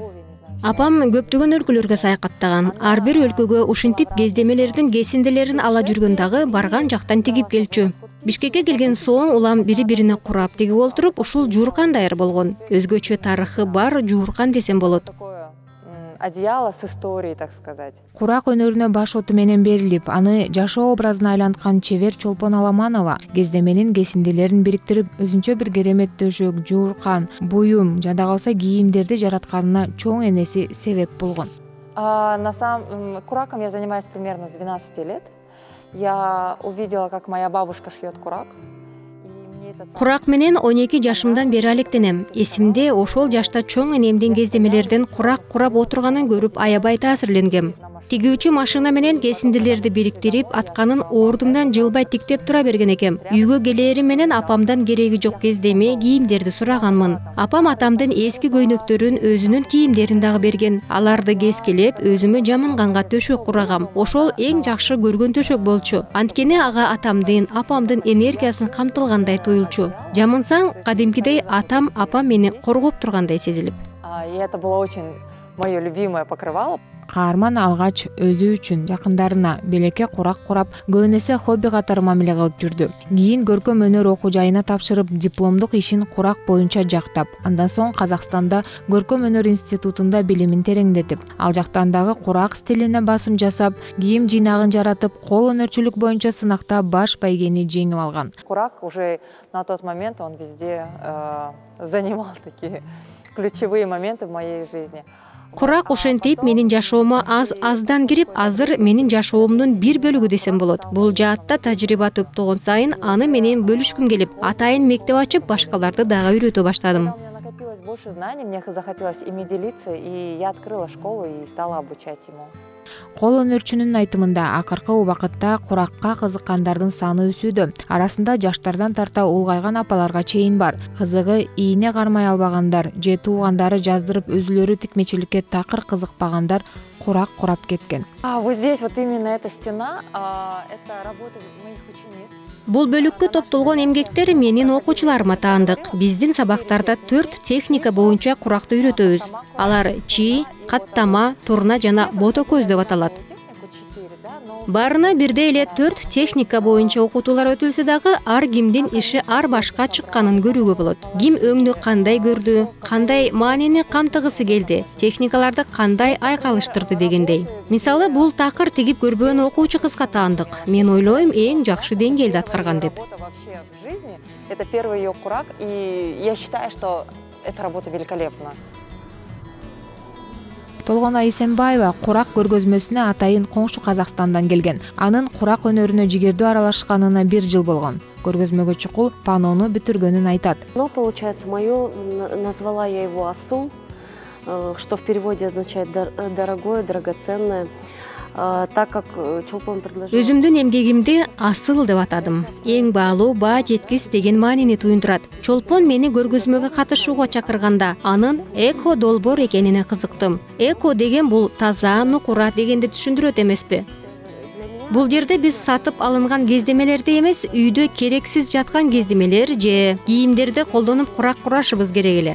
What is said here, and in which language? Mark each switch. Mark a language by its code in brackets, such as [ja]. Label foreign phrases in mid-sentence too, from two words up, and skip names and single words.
[ky] Апам көптөгөн өлкөлөргө саякаттаган. Ар бир өлкөгө ушинтип кездемелердин кесиндилерин ала жүргөн дагы барган жактан тигип келчү. Бишкекке келген соң улам бири-бирине курап тигип олтуруп, ушул жууркан даяр болгон. Өзгөчө тарыхы бар жууркан десем болот. [ru] Одеяло с историей, так сказать. [ky] Курак өнөрүнө баш оту менен берилип, аны жашоо образына айланткан чебер Чолпон Аламанова кездеменин кесиндилерин бириктирип, өзүнчө бир керемет төшөк, жууркан, буюм, жада калса кийимдерди жаратканына чоң энеси себеп болгон. [ru] Кураком я занимаюсь примерно с 12 лет. Я увидела, как моя бабушка шьет курак. [ky] Курак менен 12 жашымдан бери алектенем. Эсимде ошол жашта чоң энемдин кездемелерден курак курап отурганын көрүп аябай таасирленгем. Тигүүчү машина менен кесиндилерди бириктирип, атканын ордумдан жылбай тиктеп тура берген экем. Үйгө келери менен апамдан кереги жок кездеме кийимдерди сураганмын. Апам атамдын эски көйнөктөрүн өзүнүн кийимдерин дагы берген. Аларды кескилеп, өзүмө жамынганга төшөк курагам. Ошол эң жакшы көргөн төшөк болчу. Анткени ага атамдын, апамдын энергиясын камтылгандай туюлчу. Жамынсаң, кадимкидей атам, апам мени коргоп тургандай сезилип. [ru] И это было очень мое любимое покрывало. [ky] Каарман алгач өзү үчүн, жакындарына белекке курак курап, көбүнесе хобби катары мамиле кылып жүрдү. Кийин көркөм өнөр окуу жайына тапшырып, дипломдук ишин курак боюнча жактап, андан соң Казакстанда көркөм өнөр институтунда билимин тереңдетип, ал жактан дагы курак стилине басым жасап, кийим жыйнагын жаратып, кол өнөрчүлүк боюнча сынакта баш байгени жеңип алган. [ru] Курак уже на тот момент он везде занимал такие ключевые моменты в моей жизни. [ky] Курак ошентип менин жашоомо аздан кирип, азыр менин жашоомдун бир бөлүгү десем болот. Бул жаатта тажрыйба топтогон сайын аны менен бөлүшкүм келип, атайын мектеп ачып, башкаларды дагы үйрөтө баштадым. [ru] У меня накопилось больше знаний, мне захотелось ими делиться, и я открыла школу и стала обучать ему. [ky] Кол өнөрчүнүн айтымында акыркы убакытта куракка кызыккандардын саны өсүүдө. Арасында жаштардан тарта улгайган апаларга чейин бар. Кызыгы ийне кармай албагандар, же туугандары жаздырып өзүлөрү тикмечиликке такыр кызыкпагандар курак курап кеткен. [ru] Вот здесь вот именно эта стена, это работа моих учениц. [ky] Бул бөлүккө топтолгон эмгектер менин окуучуларыма таандык. Биздин сабактарда 4 техника боюнча куракты үйрөтөбүз. Алар чий, каттама, турна жана ботокөз деп аталат. Барына бирдей эле 4 техника боюнча окутуулар өтүлсө дагы ар кимдин иши ар башка чыкканын көрүүгө болот. Ким өңдү кандай көрдү, кандай маанини камтыгысы келди, техникаларды кандай айкалыштырды дегендей. Мисалы, бул такыр тигип көрбөгөн окуучу кызга таандык. Мен ойлойм, эң жакшы деңгээлде аткарган деп. [ru] Это первый её курак, и я считаю, что эта работа великолепна. [ky] Толгон Айсенбаева курак көргөзмөсүнө атайын коңшу Казакстандан келген. Анын курак өнөрүнө жигердүү аралашканына 1 жыл болгон. Көргөзмөгө чукул панону бүтүргөнүн айтат. [ru] Но получается, мое, назвала я его асыл, что в переводе означает дорогое, драгоценное. Так как Чолпон предложил... [ky] Өзүмдүн эмгегимди асыл деп атадым. Эң баалуу, баа жеткис деген маанини туюндурат. Чолпон мени көргөзмөгө катышууга чакырганда, анын эко долбоор экенине кызыктым. Эко деген бул таза, нукура дегенди түшүндүрөт эмеспи? Бул жерде биз сатып алынган кездемелерди эмес, үйдө керексиз жаткан кездемелер же кийимдерди колдонуп курак курашыбыз керек эле.